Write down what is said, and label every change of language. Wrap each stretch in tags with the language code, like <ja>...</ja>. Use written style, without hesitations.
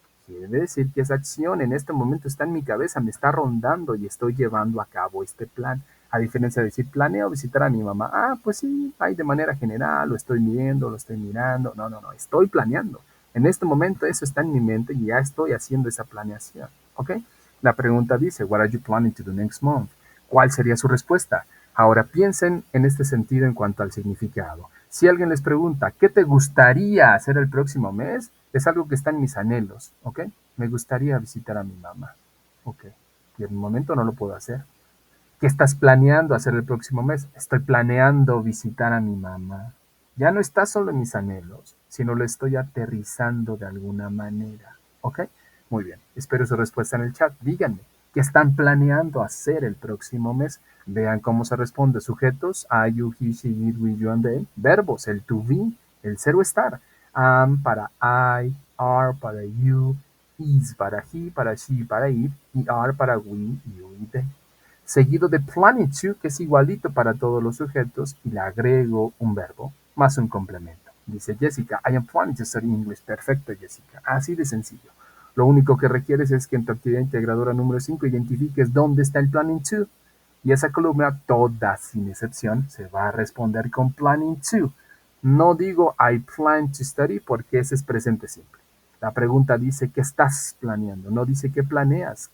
<es>Quiere decir que esa acción en este momento está en mi cabeza, me está rondando y estoy llevando a cabo este plan. A diferencia de decir planeo visitar a mi mamá, pues sí, hay de manera general, lo estoy viendo, lo estoy mirando. No, no, no, estoy planeando. En este momento eso está en mi mente y ya estoy haciendo esa planeación. ¿Ok? La pregunta dice,</es> <en>what are you planning to do next month?</en> <es>¿Cuál sería su respuesta? Ahora piensen en este sentido en cuanto al significado. Si alguien les pregunta, ¿qué te gustaría hacer el próximo mes? Es algo que está en mis anhelos, ¿ok? Me gustaría visitar a mi mamá, ¿ok? Y en el momento no lo puedo hacer. ¿Qué estás planeando hacer el próximo mes? Estoy planeando visitar a mi mamá. Ya no está solo en mis anhelos, sino lo estoy aterrizando de alguna manera, ¿ok? Muy bien, espero su respuesta en el chat. Díganme, ¿qué están planeando hacer el próximo mes? Vean cómo se responde.</es> <en>Sujetos, I, you, he, she, it, we, you, and they.</en> <es>Verbos, el to be, el ser o estar. Am para I, are para you, is para he, para she, para it, y are para we, you y they. Seguido de planning to, que es igualito para todos los sujetos, y le agrego un verbo más un complemento.</es> <en>Dice Jessica, I am planning to study English.</en> <es>Perfecto, Jessica. Así de sencillo. Lo único que requieres es que en tu actividad integradora número 5 identifiques dónde está el planning to. Y esa columna, toda sin excepción, se va a responder con planning to. No digo</es> <en>I plan to study</en> <es>porque ese es presente simple. La pregunta dice ¿qué estás planeando? No dice ¿qué planeas?</es>